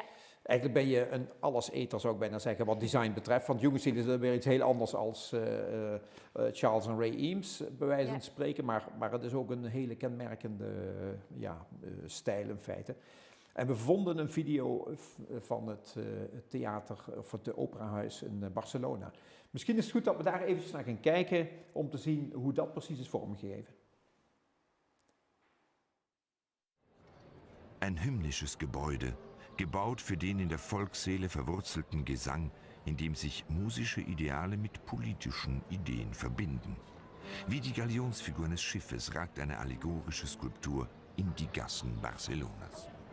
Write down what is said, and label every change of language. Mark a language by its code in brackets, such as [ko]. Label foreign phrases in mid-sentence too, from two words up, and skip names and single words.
[nl] Eigenlijk ben je een alleseter, zou ik bijna zeggen, wat design betreft, want Jugendstil is weer iets heel anders als Charles en Ray Eames, bij wijze van spreken, maar het is ook een hele kenmerkende stijl in feite. En we vonden een video van het theater, of het operahuis in Barcelona. Misschien is het goed dat we daar eventjes naar gaan kijken om te zien hoe dat precies is vormgegeven. [de] Ein hymnisches Gebäude, gebaut für den in der Volksseele verwurzelten Gesang, in dem sich musische Ideale mit politischen Ideen verbinden. Wie die Galionsfigur eines Schiffes ragt eine allegorische Skulptur in die Gassen Barcelonas.